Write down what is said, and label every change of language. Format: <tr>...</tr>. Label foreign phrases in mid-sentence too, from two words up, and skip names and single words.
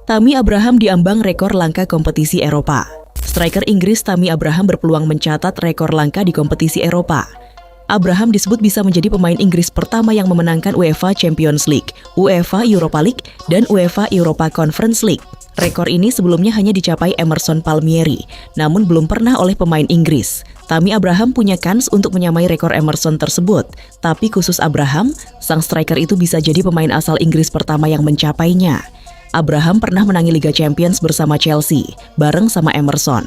<id>Tammy Abraham diambang rekor langka kompetisi Eropa. Striker Inggris Tammy Abraham berpeluang mencatat rekor langka di kompetisi Eropa. Abraham disebut bisa menjadi pemain Inggris pertama yang memenangkan UEFA Champions League, UEFA Europa League, dan UEFA Europa Conference League. Rekor ini sebelumnya hanya dicapai Emerson Palmieri, namun belum pernah oleh pemain Inggris. Tammy Abraham punya kans untuk menyamai rekor Emerson tersebut, tapi khusus Abraham, sang striker itu bisa jadi pemain asal Inggris pertama yang mencapainya. Abraham pernah menangi Liga Champions bersama Chelsea, bareng sama Emerson.</id>